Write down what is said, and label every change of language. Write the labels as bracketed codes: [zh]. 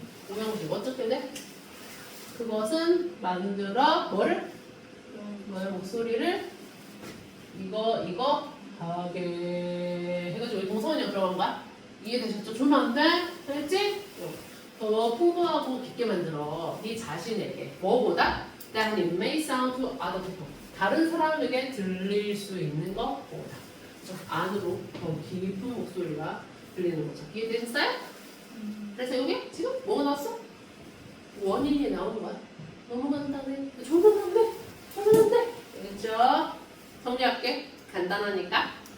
[ko] 5형식. 어떻게 돼? 그것은 만들어 뭐를? 너의 목소리를 이거 하게 해가지고 동서원형 들어간 거야? 이해되셨죠? 졸면 안 돼? 알겠지? 더 풍부하고 깊게 만들어. 네 자신에게. 뭐보다? [en] That it may sound to other people. [ko] 다른 사람에게 들릴 수 있는 것보다. 안으로 더 깊은 목소리가 들리는 거죠. 이해되셨어요? 그래서 여기 지금 뭐가 나왔어? 원인이 나오는 거야. 너무 간단해. 졸면 안 돼. 졸면 안 돼. 알겠죠? 정리할게. 간단하니까.